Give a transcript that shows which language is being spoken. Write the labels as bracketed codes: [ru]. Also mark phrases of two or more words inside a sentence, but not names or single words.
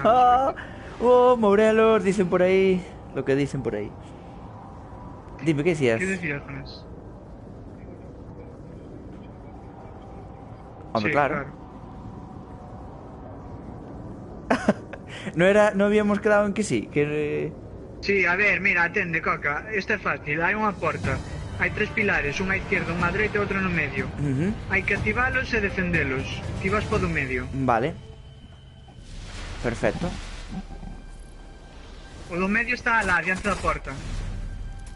[es] Ah, oh, Morelos, dicen por ahí. Lo que dicen por ahí. Dime, ¿qué decías? ¿Qué decías, Jonás? Hombre, Sí, claro. No habíamos quedado en que sí, que... [gl] Sí, a ver, mira, atende, Coca. Esta é fácil, hai unha porta. Hai 3 pilares, unha á izquierda, unha á dereita e outra no medio. Ujú, Hai que activalos e defendelos. Ti vas po do medio. vale. Perfecto. O do medio está alá, diante da porta.